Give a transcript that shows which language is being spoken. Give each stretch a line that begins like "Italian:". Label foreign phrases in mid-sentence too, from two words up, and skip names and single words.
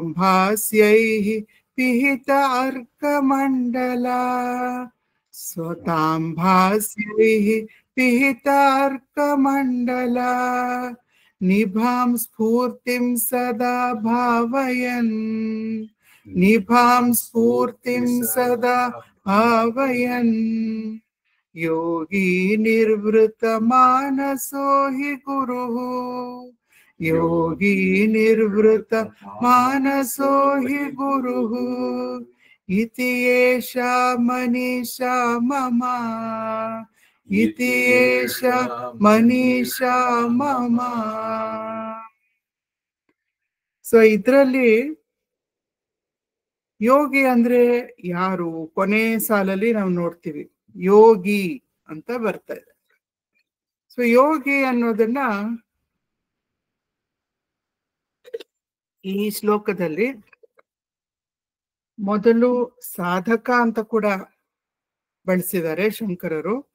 Sanskrit: ಭಾಸ್ಯೈಃ ಪಿಹಿತ ಅರ್ಕಮಂಡಲ ಸ್ವತಾಂ ಭಾಸ್ಯೈಃ ಪಿಹಿತ ಅರ್ಕಮಂಡಲ ನಿಭಾಂ ಸ್ಫೂರ್ತಿಂ ಸದಾ ಭಾವಯನ್ ನಿಭಾಂ ಸ್ಫೂರ್ತಿಂ ಸದಾ ಭಾವಯನ್ ಯೋಗಿ ನಿರ್ವೃತ ಮಾನಸೋ ಹಿ ಗುರುಃ ಯೋಗಿ ನಿರ್ವೃತ ಮಾನಸೋ ಹಿ ಗುರುಃ ಇತಿ ಏಷಾ ಮನೀಷಾ ಮಮ ಇತಿ ಏಷಾ ಮನೀಷಾ ಮಮ.
Kannada: ಸೊ ಇದರಲ್ಲಿ ಯೋಗಿ ಅಂದ್ರೆ ಯಾರು? ಕೊನೆ ಸಾಲಲ್ಲಿ ನಾವು ನೋಡ್ತೀವಿ ಯೋಗಿ ಅಂತ ಬರ್ತಾ ಇದೆ. ಸೊ ಯೋಗಿ ಅನ್ನೋದನ್ನ ಈ ಶ್ಲೋಕದಲ್ಲಿ ಮೊದಲು ಸಾಧಕ ಅಂತ ಕೂಡ ಬಳಸಿದ್ದಾರೆ ಶಂಕರರು.